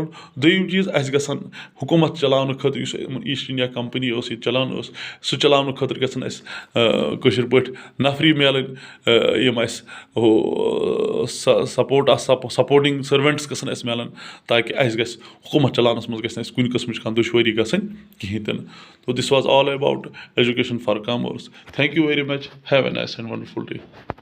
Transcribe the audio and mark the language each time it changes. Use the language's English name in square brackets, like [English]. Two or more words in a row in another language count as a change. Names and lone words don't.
[Kashmiri] دوٚیِم چیٖز اَسہِ گژھن حکوٗمت چلاونہٕ خٲطرٕ یُس یِمن ایٖسٹ انڈیا کمپنی ٲس ییٚتہِ چلان ٲس، سُہ چلاونہٕ خٲطرٕ گژھن اَسہِ کٲشِر پٲٹھۍ نفری میلٕنۍ یِم اَسہِ [English] supporting servants [Kashmiri] گژھن اَسہِ میلن تاکہِ اَسہِ گژھِ حکوٗمت چلاونس منٛز گژھِ نہٕ اَسہِ کُنہِ قٕسمٕچ کانٛہہ دُشوٲری گژھٕنۍ کِہیٖنۍ تہِ نہٕ. [English] So this was all about education for commerce. Thank you very much. Have a nice and wonderful day.